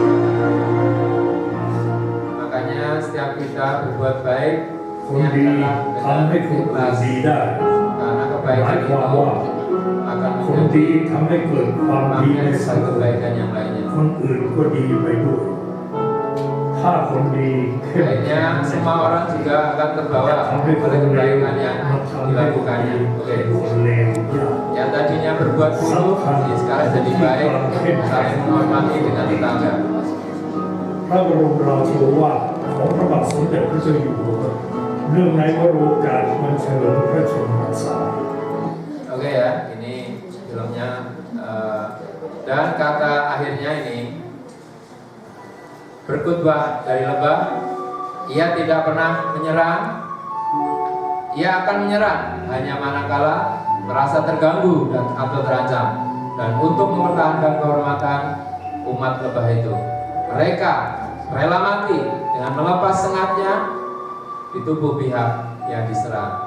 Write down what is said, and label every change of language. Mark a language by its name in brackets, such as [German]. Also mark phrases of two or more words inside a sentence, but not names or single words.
[Indonesian] Makanya setiap kita berbuat baik, [Thai] คนดีทำให้คนอื่นดีได้ [Indonesian] karena [Thai] ห [Indonesian] kebaikan [Thai] มายค [Indonesian] itu [Thai] วามว่า [Indonesian] akan [Thai] คนดี [Indonesian] menjadi [Thai] ทำให้เกิดความดีใน [Indonesian] magnet [Thai] สัง [Indonesian] bagi [Thai] คม [Indonesian] kebaikan yang lainnya. [Thai] คนอื่นก็ดีไปด้วย ถ้าคนดีเข้มแข็ [Indonesian] Akhirnya [Thai] ง [Indonesian] semua orang juga akan terbawa [Thai] ทำให้คน [Indonesian] oleh [Thai] เลว [Indonesian] kebaikan yang [Thai] มันทำให้คนดี [Indonesian] dilakukannya. [Thai] เป็ [Indonesian] Oke. [Thai] นคนเลวยาก [Indonesian] Yang tadinya berbuat buruk, ini sekarang jadi baik, saling menghormati dengan tetangga. [Thai] พระบรมราโชวาทของพระบาทสมเด็จพระเจ้าอยู่หัวเนื่องในวโรกาสวันเฉลิมพระชนมพรรษา [Indonesian] Oke ya, ini filmnya. Dan kata akhirnya ini, berkhutbah dari lebah, ia tidak pernah menyerang, ia akan menyerang hanya manakala merasa terganggu dan atau terancam, dan untuk mempertahankan kehormatan umat lebah itu, mereka rela mati dengan melepas sengatnya di tubuh pihak yang diserang.